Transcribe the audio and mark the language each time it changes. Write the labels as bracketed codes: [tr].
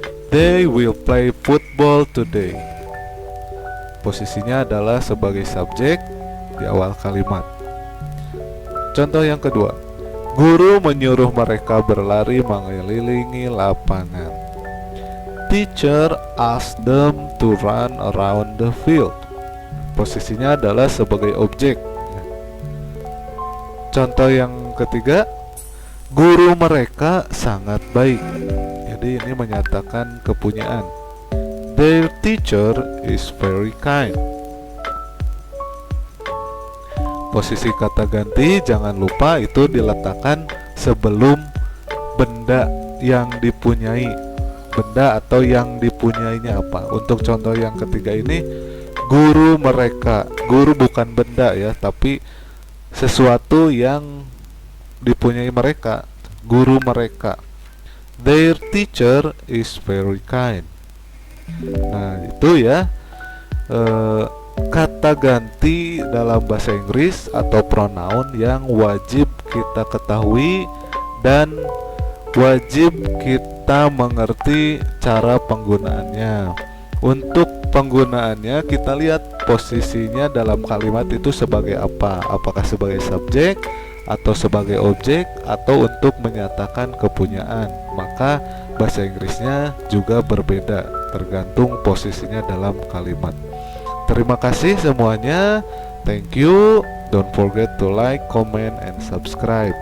[en] They will play football today. [id] Posisinya adalah sebagai subjek di awal kalimat. Contoh yang kedua, guru menyuruh mereka berlari mengelilingi lapangan. [en] Teacher asked them to run around the field. [id] Posisinya adalah sebagai objek. Contoh yang ketiga, guru mereka sangat baik. Jadi ini menyatakan kepunyaan. [en] Their teacher is very kind. [id] Posisi kata ganti jangan lupa itu diletakkan sebelum benda yang dipunyai. Benda atau yang dipunyainya apa. Untuk contoh yang ketiga ini, guru mereka. Guru bukan benda ya, tapi sesuatu yang dipunyai mereka. Guru mereka. [en] Their teacher is very kind. [id] Nah itu ya kata ganti dalam bahasa Inggris atau pronoun yang wajib kita ketahui dan wajib kita mengerti cara penggunaannya. Untuk penggunaannya kita lihat posisinya dalam kalimat itu sebagai apa. Apakah sebagai subjek atau sebagai objek atau untuk menyatakan kepunyaan. Maka bahasa Inggrisnya juga berbeda tergantung posisinya dalam kalimat. Terima kasih semuanya. [en] Thank you. Don't forget to like, comment, and subscribe.